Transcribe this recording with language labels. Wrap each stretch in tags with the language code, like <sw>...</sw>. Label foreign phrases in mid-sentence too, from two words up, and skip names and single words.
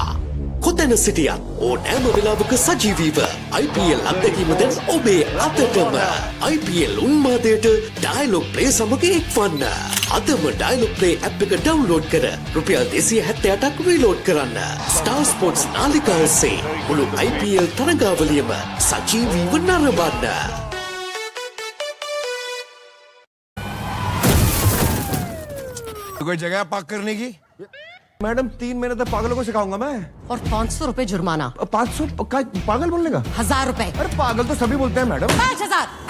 <si>කොතැන සිටියත් ඕනෑම වෙලාවක සජීවීව IPL අත්දැකීම දැන් ඔබේ අතටම. IPL උන්මාදයට ඩයලොග් ප්ලේ සමග එක්වන්න. අදම ඩයලොග් ප්ලේ ඇප් එක ඩවුන්ලෝඩ් කර රුපියල් 278ක් රීලෝඩ් කරන්න. ස්ටාර් ස්පෝර්ට්ස් නාලිකා ඔස්සේ මුළු IPL තරගාවලියම සජීවීව නරඹන්න.</si> <hi>कोई जगह पार्क करने की? मैडम 3 महीने तक पागलों को सिखाऊंगा मैं। और 500 रुपए जुर्माना। 500 पागल बोलने का? 1000 रुपए। अरे पागल तो सभी बोलते हैं मैडम। 5000।</hi>